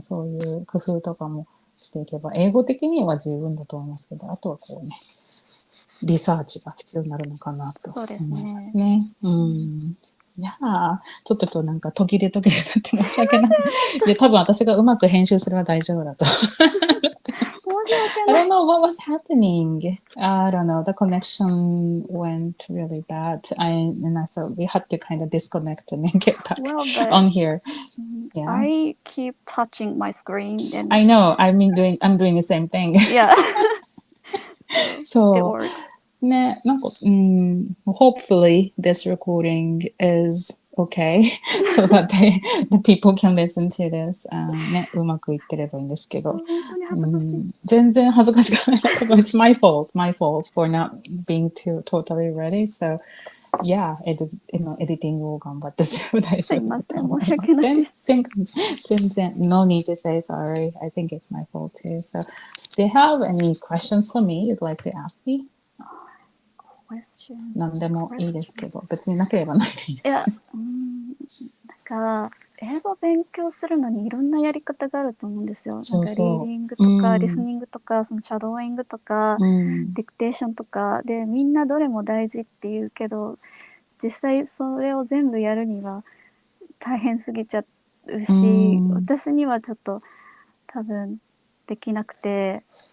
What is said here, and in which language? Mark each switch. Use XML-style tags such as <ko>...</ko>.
<ja>そういう工夫とかもしていけば、英語的には十分だと思いますけど、あとはこうね、リサーチが必要になるのかなと思いますね。いやー、ちょっと今日なんか途切れになって申し訳ない。で、多分私がうまく編集すれば大丈夫だと。</ja> <en>I don't know what was happening. I don't know. The connection went really bad. And I thought we had to kind of disconnect and then get back on here. Yeah. I keep touching my screen. And I know. I'm doing the same thing. Yeah. So,ね、なんか、hopefully this recording is okay so that the people can listen to this.</en> <ja>ね、うまくいってればいいんですけど。全然恥ずかしくない。</ja> <en>It's my fault for not being totally ready.</en> <ja>So, yeah, エディティングを頑張ってすれば大丈夫だと思います。</ja> <en>全然、no need to say sorry. I think it's my fault too. So, do you have any questions for me you'd like to ask me?</en> <ja>何でもいいですけど、別になければないでいいです。なんか英語を勉強するのにいろんなやり方があると思うんですよ。なんかリーディングとか、リスニングとか、そのシャドーイングとか、ディクテーションとかで、みんなどれも大事って言うけど、実際それを全部やるには大変すぎちゃうし、私にはちょっと多分できなくて。</ja>